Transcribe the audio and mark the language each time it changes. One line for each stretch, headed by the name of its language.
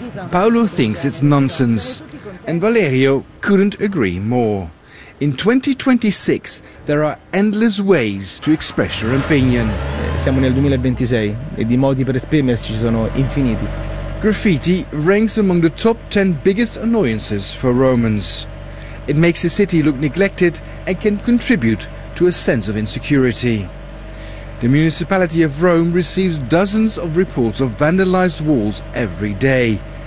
English: Paolo thinks it's nonsense, and Valerio couldn't agree more. In 2026, there are endless ways to express your opinion.
Italian: Siamo nel 2026 e di modi per esprimersi ci sono infiniti.
English: Graffiti ranks among the top 10 biggest annoyances for Romans. It makes the city look neglected and can contribute to a sense of insecurity. The municipality of Rome receives dozens of reports of vandalized walls every day.